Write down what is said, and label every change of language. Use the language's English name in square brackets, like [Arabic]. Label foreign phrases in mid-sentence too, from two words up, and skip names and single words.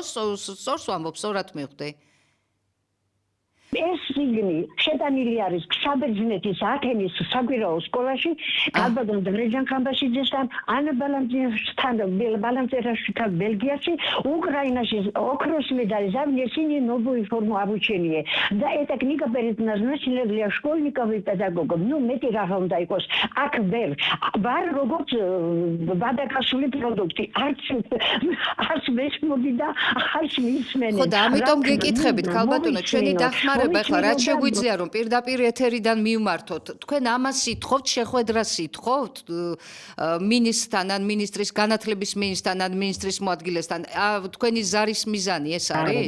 [Georgian] სწორს ვამბობ, სწორად მივხვდი. ეს წიგნი შეტანილი არის საბერძნეთის ათენის საგვირაო სკოლაში, ქალბატონ დარეჯან ღამბაშიძესთან, ანა ბალანწერაშვილთან ბელგიაში, უკრაინაში ოქროს [Russian] медаль за внесение новой формы обучения. Да эта книга предназначена для школьников и педагогов. Ну, [Georgian] მეტი რა უნდა იყოს. აქ ვარ როგორც ბადაკასული პროდუქტი. არც მესმოდი და არც მისმენი. ხო, და ამიტომ გეკითხებით, ქალბატონო, ჩვენი დახმარება ახლა რაც შეგვიძლია რომ პირდაპირ ეთერიდან მივმართოთ, თქვენ ამას სიტყვობთ, შეხვედრას სიტყვობთ მინისტრთან ან მინისტრის განათლების მინისტრთან ან მინისტრის მოადგილესთან, თქვენი ზარის მიზანი ეს არის?